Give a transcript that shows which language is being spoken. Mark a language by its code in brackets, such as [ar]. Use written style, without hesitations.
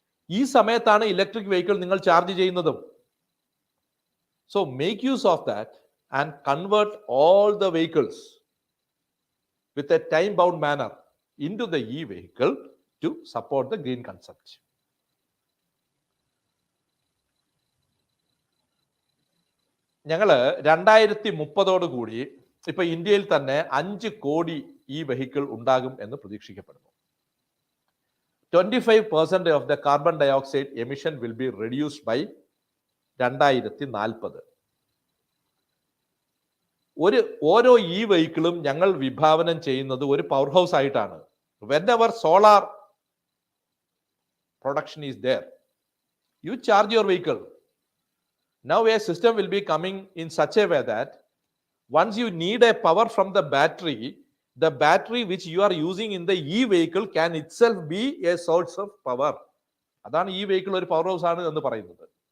[ml] ഈ സമയത്താണ് electric vehicle നിങ്ങൾ ചാർജ് ചെയ്യുന്നതും. [en] So make use of that and convert all the vehicles with a time bound manner into the e-vehicle to support the green concept. [ml] ഞങ്ങള് 2030 കൂടി ഇപ്പൊ ഇന്ത്യയിൽ തന്നെ 5 കോടി ഈ വെഹിക്കിൾ ഉണ്ടാകും എന്ന് പ്രതീക്ഷിക്കപ്പെടുന്നു. [en] 25% of the carbon dioxide emission will be reduced by 2040. [ml] ഓരോ ഈ വെഹിക്കിളും ഞങ്ങൾ വിഭാവനം ചെയ്യുന്നത് ഒരു പവർ ഹൗസ് ആയിട്ടാണ്. [en] Whenever solar production is there, you charge your vehicle. Now a system will be coming in such a way that once you need a power from the battery which you are using in the e-vehicle can itself be a source of power. [ml] അതാണ് ഈ vehicle ഒരു power house ആണ് എന്ന് പറയുന്നത്.